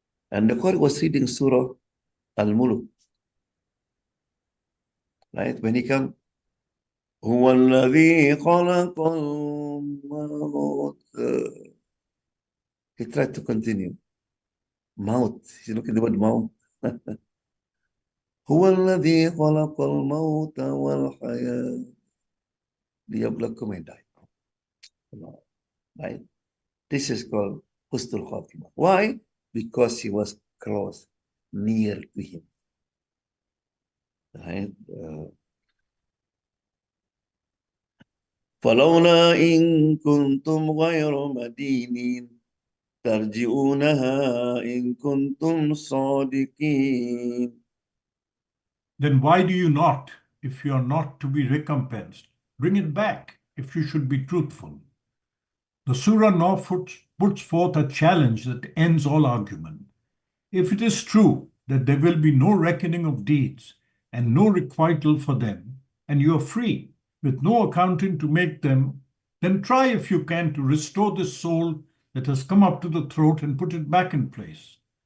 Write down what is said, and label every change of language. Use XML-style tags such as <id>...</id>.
<en>And the Quran was reading Surah Al-Mulk, right? When he come,</en> <ar>هو الذي خلق الموت.</ar> <en>He tried to continue. Mouth. He's looking at the word mouth.</en> <ar>هو الذي خلق الموت والحياة ليبلوكم</ar> <en>and die. Right? This is called Husnul Khatimah. Why? Because he was close, near to him. Right?</en> <ar>فلولا إن كنتم غير مدينين ترجعونها إن كنتم صادقين.</ar> <en>Then why do you not, if you are not to be recompensed, bring it back if you should be truthful? The Surah now puts forth a challenge that ends all argument. If it is true that there will be no reckoning of deeds and no requital for them, and you are free with no accounting to make them, then try if you can to restore this soul that has come up to the throat and put it back in place.</en>